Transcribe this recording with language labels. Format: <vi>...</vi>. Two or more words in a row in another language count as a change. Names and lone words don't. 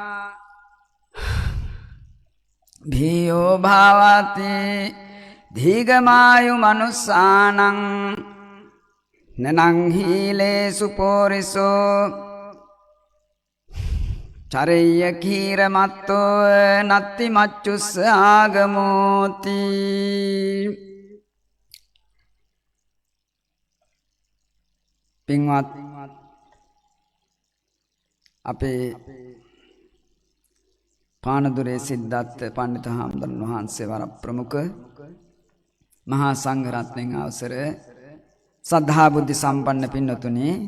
<pi>භීයෝ භාවති දීඝමායු මනුස්සානං නනං හීලේසු පෝරිසෝ චරෙය්‍ය කීරමත්තෝ නත්ති මච්චුස්ස ආගමෝති.</pi> <si>පින්වත් අපේ පානදුරේ සිද්ධාර්ථ පණ්ඩිත හාමුදුරන් වහන්සේ වර ප්‍රමුඛ මහා සංඝ රත්නයන් අවසර සද්ධා බුද්ධ සම්පන්න පින්වතුනි,</si>